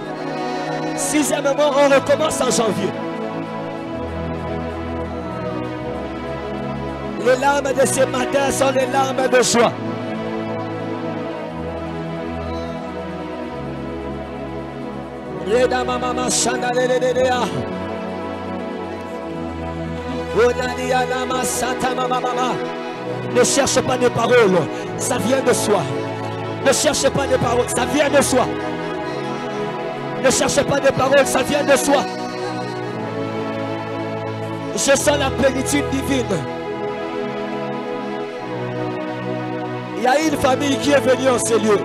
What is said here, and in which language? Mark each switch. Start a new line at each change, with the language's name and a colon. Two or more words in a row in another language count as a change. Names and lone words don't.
French: 6e mois, on recommence en janvier. Les larmes de ce matin sont les larmes de joie. Reda mama shanda lelelelea. Onalia nama sata mama mama. Ne cherche pas des paroles, ça vient de soi. Ne cherche pas des paroles, ça vient de soi. Ne cherche pas des paroles, ça vient de soi. Je sens la plénitude divine. Il y a une famille qui est venue en ces lieux.